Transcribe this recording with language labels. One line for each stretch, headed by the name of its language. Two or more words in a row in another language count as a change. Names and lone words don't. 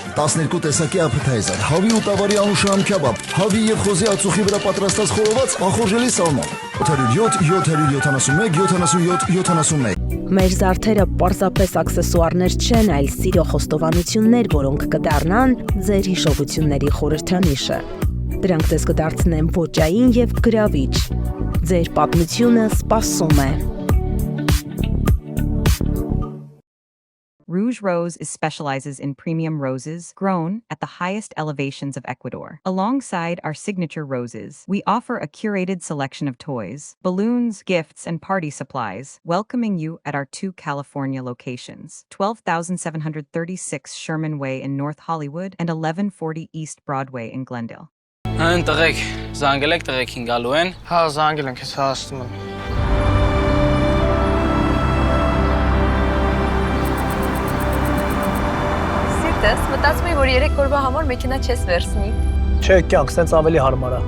Armenian: 12 տեսակի appetizer, հավի ու տավարի անուշահամ քեբաբ, հավի եւ խոզի ածուխի վրա պատրաստած խորոված անխորժելի սալման։ 707, 771, 77, 71։ Մեր զարդերը պարզապես աքսեսուարներ չեն, այլ սիրո խոստովանություններ, որոնք կդառնան ձեր հիշողությունների խորհրդանիշը։ Դրանք ձեզ կդարձնեն ոճային եւ գրավիչ։ Ձեր պատմությունը սպասում է։
English: Rouge Rose specializes in premium roses grown at the highest elevations of Ecuador. Alongside our signature roses, we offer a curated selection of toys, balloons, gifts, and party supplies, welcoming you at our 2 California locations, 12,736 Sherman Way in North Hollywood and 1140 East Broadway in Glendale.
Armenian: Տղեկ, զանգել եք տղեկին գալու են։ Հա, զանգել ենք, ես հասնում եմ։ Դες մտածում եմ, որ 3 օրվա համար մեքենա չես վերցնի։ Չէ, կյանք, սենց ավելի հարմար է։